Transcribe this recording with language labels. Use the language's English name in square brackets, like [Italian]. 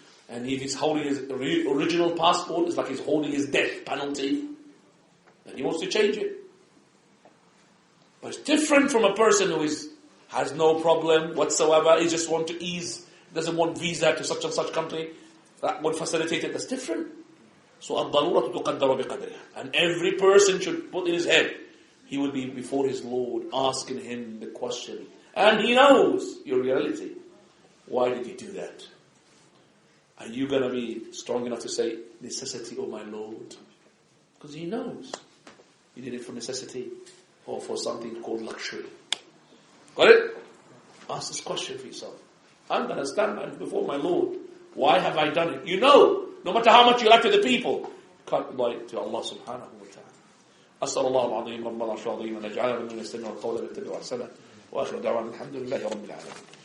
[English] And if he's holding his original passport, it's like he's holding his death penalty. And he wants to change it. But it's different from a person who has no problem whatsoever. He just wants to ease, doesn't want visa to such and such country. That would facilitate it. That's different. So [Arabic] الضرورة تقدر بقدرها. [English] And every person should put in his head, he will be before his Lord asking him the question. And he knows your reality. Why did you do that? Are you going to be strong enough to say, necessity, oh my Lord? Because he knows. You did it for necessity or for something called luxury. Got it? Ask this question for yourself. I'm going to stand before my Lord. Why have I done it? You know, no matter how much you like to the people, you can't lie to Allah subhanahu wa ta'ala. [Arabic] أسأل الله العظيم رب العرش العظيم أن يجعلنا من يستمع القول ويتبع أحسنه وآخر دعوانا الحمد لله رب العالمين.